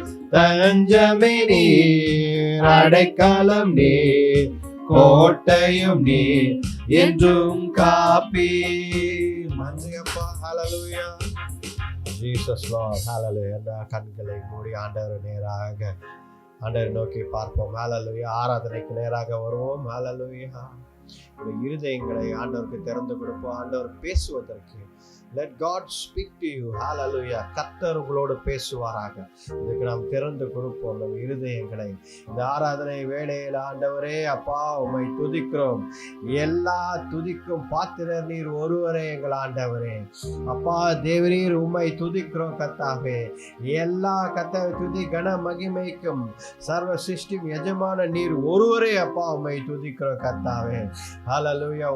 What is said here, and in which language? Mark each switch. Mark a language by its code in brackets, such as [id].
[ta] தஞ்சமே நீர், அடைக்கலம் நீர், கோட்டையும் நீர் என்றும் காப்பி. நன்றியப்பா. ஹல்லேலூயா. [en] Jesus Lord. [ta] ஹல்லேலூயா. கண்களை மூடி ஆண்டவர் நேராக ஆண்டவரை நோக்கி பார்ப்போம். ஹல்லேலூயா. ஆராதனைக்கு நேராக வருவோம். ஹல்லேலூயா. இருதயங்களை ஆண்டவருக்கு திறந்து கொடுப்போம். ஆண்டவர் பேசுவதற்கு [en] let God speak to you. [ta] hallelujah. கர்த்தர் உங்களோடு பேசுவாராக. இதுக்கு நாம் திறந்து கொடுப்போம் நம் இருதயங்களை. இந்த ஆராதனை வேளையில் ஆண்டவரே அப்பா உம்மை துதிக்கிறோம். எல்லா துதிக்கும் பாத்திரர் நீர் ஒருவரே எங்கள் ஆண்டவரே. அப்பா தேவரீர் உம்மை துதிக்கிறோம் கர்த்தாவே. எல்லா கர்த்தாவே துதி கன மகிமைக்கும் சர்வ சிருஷ்டி எஜமான நீர் ஒருவரே அப்பா உம்மை துதிக்கிறோம் கர்த்தாவே. ஹல்லேலூயா.